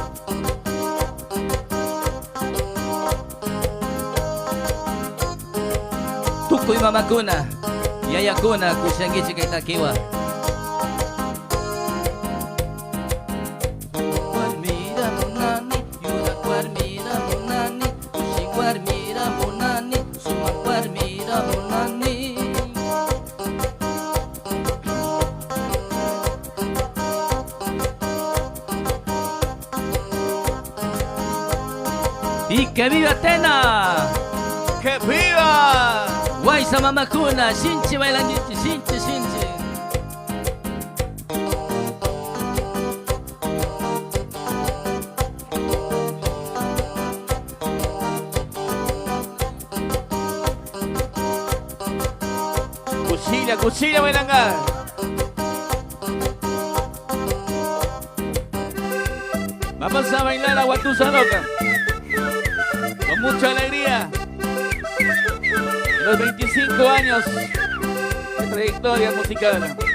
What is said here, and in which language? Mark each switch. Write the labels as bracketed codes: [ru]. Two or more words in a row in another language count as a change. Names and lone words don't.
[qu] Tukuy mamakuna, yayakuna kusyangichi kaytakiwa. Warmira munani, yurak warmira munani, kushik warmira munani, sumak warmira munani. [es] ¡Y que viva Tena! ¡Que viva! [qu] Waisa mamakuna, shinchi bailangichi, shinchi. Cuchilla bailanga. [es] Vamos a bailar a Guatusa Loca. Con mucha alegría. Los 25 años de trayectoria musical.